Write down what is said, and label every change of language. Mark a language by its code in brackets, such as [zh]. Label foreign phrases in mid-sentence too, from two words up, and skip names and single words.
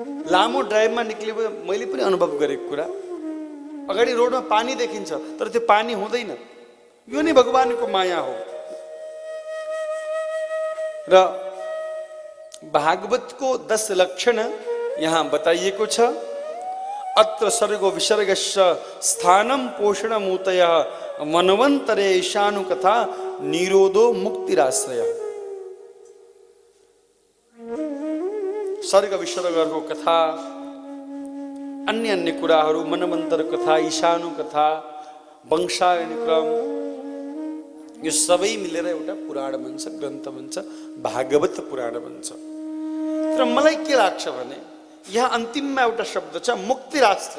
[ne] लामो ड्राइभमा निक्ले मैले पनि अनुभव गरेको कुरा, अगाडि रोडमा पानी देखिन्छ तर त्यो पानी हुँदैन। यो नै भगवानको माया हो। र भागवतको 10 लक्षण यहाँ बताइएको छ। [sa] अत्र सर्गो विसर्गस्य स्थानं पोषणमूतयः मनवन्तरे ईशानु कथा निरोधो मुक्तिराश्रय। [ne] सर्ग विसर्गको कथा, अन्य अन्य कुराहरू, मनवन्तर कथा, ईशानु कथा, वंशायन क्रम, यो सबै मिलेर एउटा पुराण बन्छ, ग्रन्थ बन्छ, भागवत पुराण बन्छ। तर मलाई के लाग्छ भने यहाँ अन्तिममा एउटा शब्द छ मुक्तिराश्रय।